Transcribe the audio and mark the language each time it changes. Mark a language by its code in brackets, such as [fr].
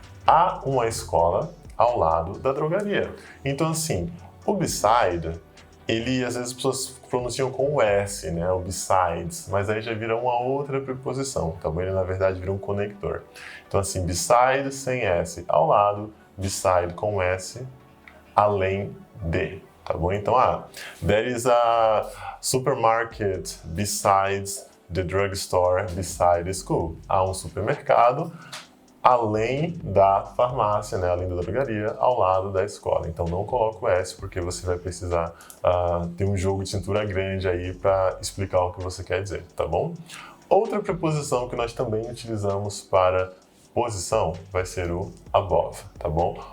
[pt] Há uma escola ao lado da drogaria. Então, assim, o beside, ele, às vezes as pessoas pronunciam com o S, né? O besides, mas aí já vira uma outra preposição. Então, ele, na verdade, vira um conector. Então, assim, beside sem S, ao lado, beside com S, além de. Tá bom? Então, [en] there is a supermarket besides the drugstore, beside the school. [pt] Há um supermercado além da farmácia, né, além da drogaria, ao lado da escola. Então não coloca o S, porque você vai precisar ter um jogo de cintura grande aí para explicar o que você quer dizer, tá bom? Outra preposição que nós também utilizamos para posição vai ser o above, tá bom?